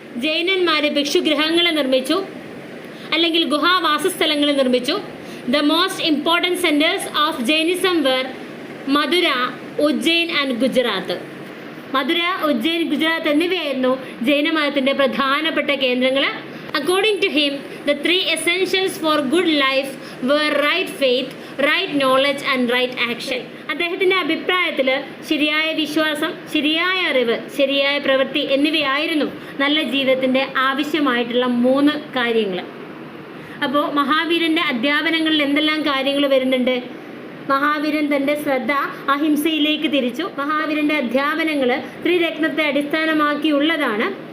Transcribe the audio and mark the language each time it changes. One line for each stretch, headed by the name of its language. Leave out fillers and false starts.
Malayalam: ജൈനന്മാർ ഭിക്ഷുഗൃഹങ്ങൾ നിർമ്മിച്ചു അല്ലെങ്കിൽ ഗുഹാവാസസ്ഥലങ്ങൾ നിർമ്മിച്ചു.
English: The most important centres of Jainism were Mathura, Ujjain and Gujarat.
Malayalam: മധുര, ഉജ്ജയിൻ, ഗുജറാത്ത് എന്നിവയായിരുന്നു ജൈനമതത്തിൻ്റെ പ്രധാനപ്പെട്ട കേന്ദ്രങ്ങൾ.
English: According to him, the three essentials for good life were right faith, right knowledge and right action.
Malayalam: അദ്ദേഹത്തിൻ്റെ അഭിപ്രായത്തിൽ ശരിയായ വിശ്വാസം, ശരിയായ അറിവ്, ശരിയായ പ്രവൃത്തി എന്നിവയായിരുന്നു നല്ല ജീവിതത്തിൻ്റെ ആവശ്യമായിട്ടുള്ള 3 കാര്യങ്ങൾ. അപ്പോൾ മഹാവീരൻ്റെ അധ്യാപനങ്ങളിൽ എന്തെല്ലാം കാര്യങ്ങൾ വരുന്നുണ്ട്? മഹാവീരൻ തൻ്റെ ശ്രദ്ധ അഹിംസയിലേക്ക് തിരിച്ചു. മഹാവീരൻ്റെ അധ്യാപനങ്ങൾ ത്രിരത്നത്തെ അടിസ്ഥാനമാക്കിയുള്ളതാണ്.